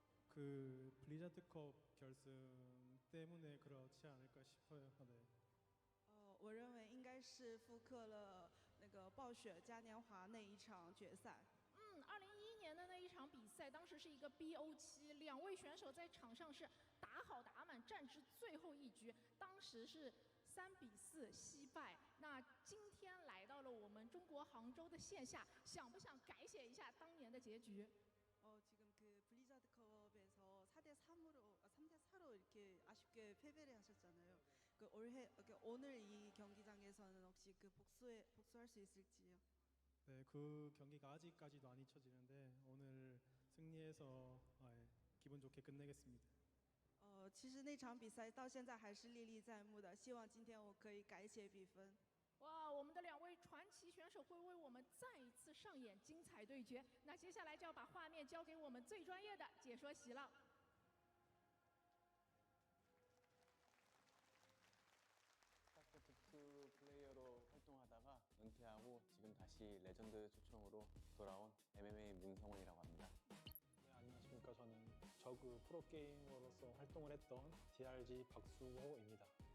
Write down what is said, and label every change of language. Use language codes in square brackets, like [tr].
[ko] 그 블리자드컵 결승 때문에 그렇지 않을까 싶어요. 네. [zh] 我认为应该是复刻了那个暴雪嘉年华那一场决赛。 2011年的那一场比赛，当时是一个 BO7，两位选手在场上是打好打满，战至最后一局，当时是3-4惜败。那今天来到了我们中国杭州的线下，想不想改写一下当年的结局？ [ko] 지금 그 블리자드컵에서 3대4로 이렇게 아쉽게 패배를 하셨잖아요. 그 오늘 이 경기장에서는 혹시 그 복수할 수 있을지요? 네, 그 경기가 아직까지도 안 잊혀지는데 오늘 승리해서 기분 좋게 끝내겠습니다. [zh] 其实那场比赛到现在还是历历在目的，希望今天我可以改写比分。哇，我们的两位传奇选手会为我们再一次上演精彩对决。那接下来就要把画面交给我们最专业的解说席了。 [ko] 스타크래프트 플레이어로 활동하다가 은퇴하고 지금 다시 레전드 초청으로 돌아온 MMA 문성원이라고 합니다. 네, 안녕하십니까. 저는 저그 프로게이머로서 활동을 했던 DRG 박수호입니다.